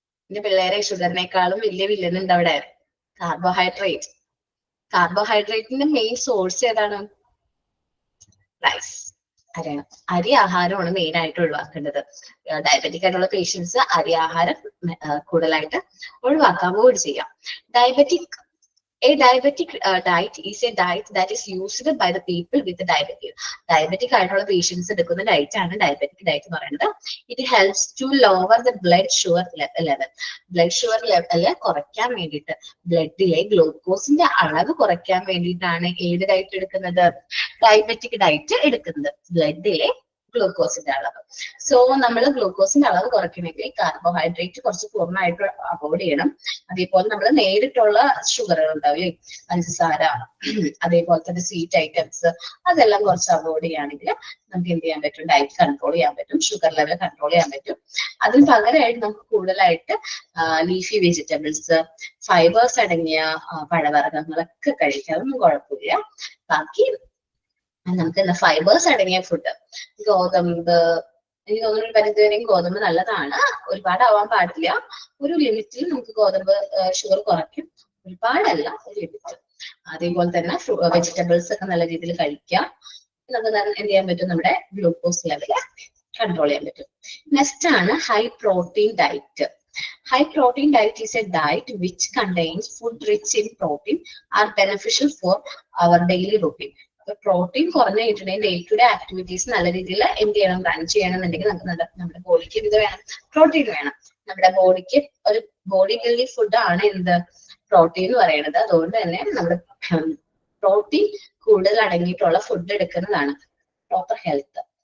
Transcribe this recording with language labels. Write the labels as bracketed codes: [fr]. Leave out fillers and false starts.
[ml] എന്റെ പിള്ളേരെ ഷുഗറിനേക്കാളും വലിയ വില്ലനുണ്ട് അവിടെ, കാർബോഹൈഡ്രേറ്റ്. കാർബോഹൈഡ്രേറ്റിന്റെ മെയിൻ സോഴ്സ് ഏതാണ്? റൈസ്, അരിയാണ്. അരി ആഹാരമാണ് മെയിൻ ആയിട്ട് ഒഴിവാക്കേണ്ടത്. ഡയബറ്റിക് ആയിട്ടുള്ള പേഷ്യൻസ് അരി ആഹാരം കൂടുതലായിട്ട് ഒഴിവാക്കാൻ അവോയ്ഡ് ചെയ്യാം. [en] A diabetic diet is a diet that is used by the people with diabetes. [ml] Diabetic ആയിട്ടുള്ള പേഷ്യൻസ് എടുക്കുന്ന ഡയറ്റ് ആണ് ഡയബറ്റിക് ഡയറ്റ് എന്ന് പറയുന്നത്. [en] It helps to lower the blood sugar level. [ml] Blood sugar level കുറയ്ക്കാൻ വേണ്ടിയിട്ട്, ബ്ലഡിലെ ഗ്ലൂക്കോസിന്റെ അളവ് കുറയ്ക്കാൻ വേണ്ടിയിട്ടാണ് ഏത് ഡയറ്റ് എടുക്കുന്നത്, ഡയബറ്റിക് ഡയറ്റ് എടുക്കുന്നത്. ബ്ലഡിലെ ഗ്ലൂക്കോസിന്റെ അളവ്. സോ നമ്മൾ ഗ്ലൂക്കോസിന്റെ അളവ് കുറയ്ക്കണമെങ്കിൽ കാർബോഹൈഡ്രേറ്റ് കുറച്ച് പൂർണ്ണമായിട്ട് അവോയ്ഡ് ചെയ്യണം. അതേപോലെ നമ്മൾ നേരിട്ടുള്ള ഷുഗറുകൾ ഉണ്ടാവില്ലേ, പഞ്ചസാര, അതേപോലെ തന്നെ സ്വീറ്റ് ഐറ്റംസ്, അതെല്ലാം കുറച്ച് അവോയ്ഡ് ചെയ്യുകയാണെങ്കിൽ നമുക്ക് എന്ത് ചെയ്യാൻ പറ്റും, ഡയറ്റ് കൺട്രോൾ ചെയ്യാൻ പറ്റും, ഷുഗർ ലെവൽ കൺട്രോൾ ചെയ്യാൻ പറ്റും. അതിന് പകരമായിട്ട് നമുക്ക് കൂടുതലായിട്ട് ലീഫി വെജിറ്റബിൾസ്, ഫൈബേഴ്സ് അടങ്ങിയ പഴവർഗ്ഗങ്ങളൊക്കെ കഴിക്കാതൊന്നും കുഴപ്പമില്ല. ബാക്കി നമുക്ക് എന്താ ഫൈബേഴ്സ് അടങ്ങിയ ഫുഡ്, ഗോതമ്പ്, എനിക്ക് തോന്നുന്നു ഒരു പരിധിവരെയും ഗോതമ്പ് നല്ലതാണ്. ഒരുപാട് ആവാൻ പാടില്ല. ഒരു ലിമിറ്റിൽ നമുക്ക് ഗോതമ്പ് ഷുഗർ കുറയ്ക്കും, ഒരുപാടല്ല, ഒരു ലിമിറ്റ്. അതേപോലെ തന്നെ വെജിറ്റബിൾസ് ഒക്കെ നല്ല രീതിയിൽ കഴിക്കാം. നമുക്ക് എന്ത് ചെയ്യാൻ പറ്റും, നമ്മുടെ ഗ്ലൂക്കോസ് ലെവല് കൺട്രോൾ ചെയ്യാൻ പറ്റും. നെക്സ്റ്റ് ആണ് high protein diet. [en] High protein diet is a diet which contains food rich in protein are beneficial for our daily routine. [ml] Protein കുറഞ്ഞ കിട്ടണമെങ്കിൽ ഡേ ടു ഡേ ആക്ടിവിറ്റീസ് നല്ല രീതിയിൽ എന്ത് ചെയ്യണം, റൺ ചെയ്യണമെന്നുണ്ടെങ്കിൽ നമുക്ക് നമ്മുടെ ബോഡിക്ക് ഇത് വേണം, പ്രോട്ടീൻ വേണം. നമ്മുടെ ബോഡിക്ക് ഒരു ബോഡി ബിൽഡിംഗ് ഫുഡ് ആണ് എന്ത്, പ്രോട്ടീൻ എന്ന് പറയുന്നത്. അതുകൊണ്ട് തന്നെ നമ്മൾ പ്രോട്ടീൻ കൂടുതൽ അടങ്ങിയിട്ടുള്ള ഫുഡ് എടുക്കുന്നതാണ് പ്രോപ്പർ ഹെൽത്ത്.